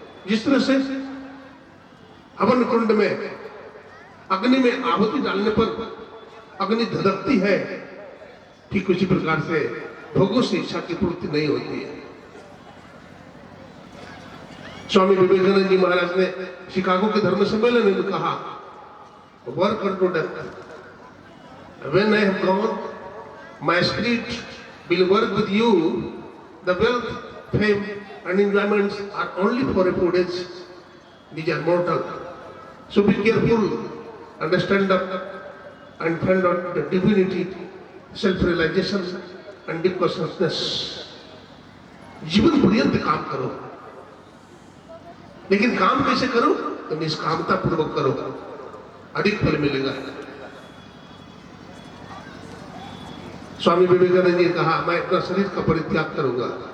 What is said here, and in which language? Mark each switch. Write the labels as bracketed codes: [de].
[hi] जिस तरह से हवन कुंड में अग्नि में आहुति डालने पर अग्नि धधकती है, ठीक उसी प्रकार से भोगों से इच्छा की पूर्ति नहीं होती है। स्वामी विवेकानंद जी महाराज ने शिकागो के धर्म सम्मेलन में कहा, [en] Work unto death. When I have gone, my spirit will work with you. The wealth, fame and enjoyments are only for a few days. These are mortal. So be careful, understand up and find out the divinity, self-realization and deep consciousness. [hi] जीवन पर्यंत काम करो, लेकिन काम कैसे करो? तो निष्कामता पूर्वक करो, अधिक फल मिलेगा। स्वामी विवेकानंद जी ने कहा, मैं अपना शरीर का परित्याग करूंगा।